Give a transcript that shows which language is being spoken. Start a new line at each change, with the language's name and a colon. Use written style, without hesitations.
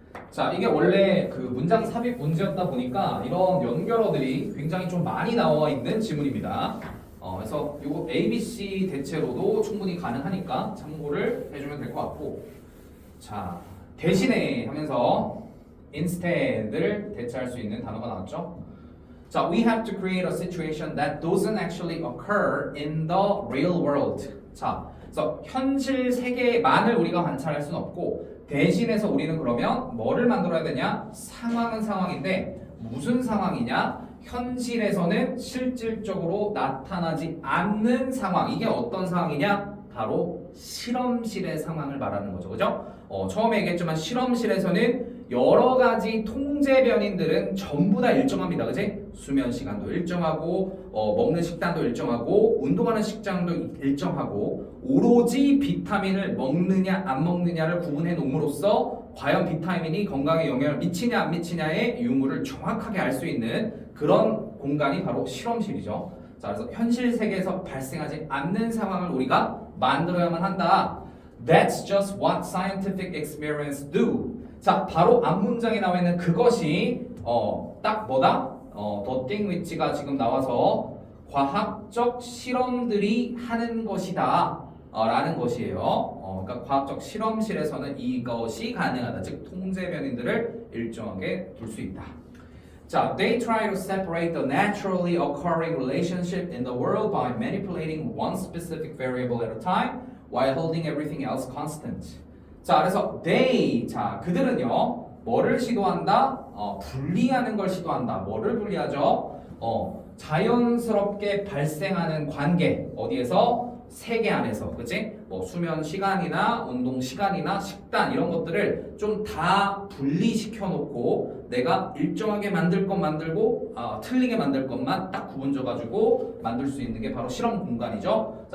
Korean: 자, 이게 원래 그 문장 삽입 문제였다 보니까 이런 연결어들이 굉장히 좀 많이 나와 있는 지문입니다. 그래서 이거 A, B, C 대체로도 충분히 가능하니까 참고를 해주면 될 것 같고, 자, 대신에 하면서 instead을 대체할 수 있는 단어가 나왔죠.
English: 자, we have to create a situation that doesn't actually occur in the real world.
Korean: 자, 그래서 현실 세계만을 우리가 관찰할 수는 없고 대신해서 우리는 그러면 뭐를 만들어야 되냐? 상황은 상황인데 무슨 상황이냐? 현실에서는 실질적으로 나타나지 않는 상황. 이게 어떤 상황이냐? 바로 실험실의 상황을 말하는 거죠. 그죠? 처음에 얘기했지만 실험실에서는 여러 가지 통제 변인들은 전부 다 일정합니다. 그지? 수면 시간도 일정하고 먹는 식단도 일정하고 운동하는 식장도 일정하고 오로지 비타민을 먹느냐 안 먹느냐를 구분해 놓음으로써 과연 비타민이 건강에 영향을 미치냐 안 미치냐의 유무를 정확하게 알 수 있는 그런 공간이 바로 실험실이죠. 자, 그래서 현실 세계에서 발생하지 않는 상황을 우리가 만들어야만 한다.
English: That's just what scientific experiments do.
Korean: 자, 바로 앞 문장에 나와 있는 그것이 딱 뭐다?
English: the thing which
Korean: 가 지금 나와서 과학적 실험들이 하는 것이다 라는 것이에요. 그러니까 과학적 실험실에서는 이것이 가능하다. 즉 통제 변인들을 일정하게 둘 수 있다.
English: 자, they try to separate the naturally occurring relationship in the world by manipulating one specific variable at a time while holding everything else constant.
Korean: 자, 그래서 they, 자, 그들은요, 뭐를 시도한다? 분리하는 걸 시도한다. 뭐를 분리하죠? 자연스럽게 발생하는 관계, 어디에서? 세계 안에서, 그치? 뭐 수면 시간이나 운동 시간이나 식단 이런 것들을 좀 다 분리시켜 놓고 내가 일정하게 만들 것 만들고 틀리게 만들 것만 딱 구분져 가지고 만들 수 있는 게 바로 실험 공간이죠.